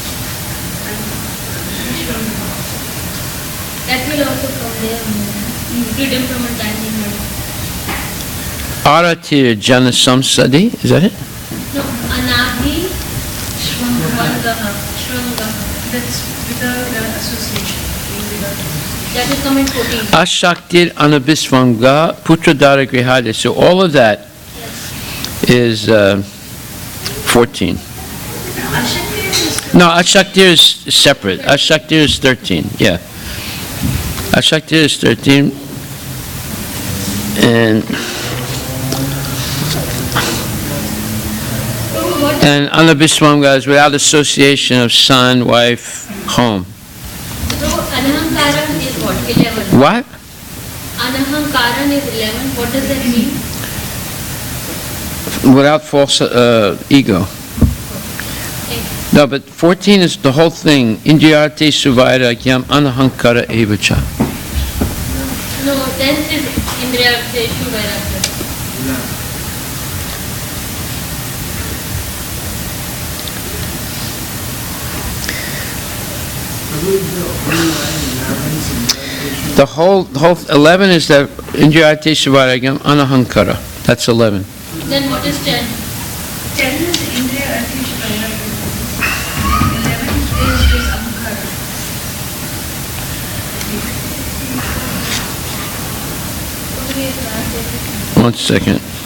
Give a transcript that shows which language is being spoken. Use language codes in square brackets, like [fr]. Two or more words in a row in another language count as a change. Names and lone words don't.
[en] That will also come there. Freedom from entanglement. [sa] अरतिर् जन संसदि, [en] is that it? No, [sa] अनभि ष्वङ्ग. [en] That's without association. That will come in 14. [sa] असक्तिर् अनभिष्वङ्ग पुत्रदार गृहादि. [en] So all of that is 14. No, Ashaktir is separate. Ashaktir is 13, yeah. Ashaktir is 13. And anabhisvanga is without association of son, wife, home. So anahankaran is what? 11. What? Anahankaran is 11. What does that mean? Without false ego. No, but 14 is the whole thing. [sa] इन्द्रियार्थेषु वैराग्यम् अनहंकार एव च. [en] No, 10 is [sa] इन्द्रियार्थेषु वैराग्यम्. [en] The whole 11 is that [sa] इन्द्रियार्थेषु वैराग्यम् अनहंकार. [en] That's 11. Then what is 10? 10 is [sa] इन्द्रिय अतिश वैराग्य. [en] 11 is Ahankara. One second.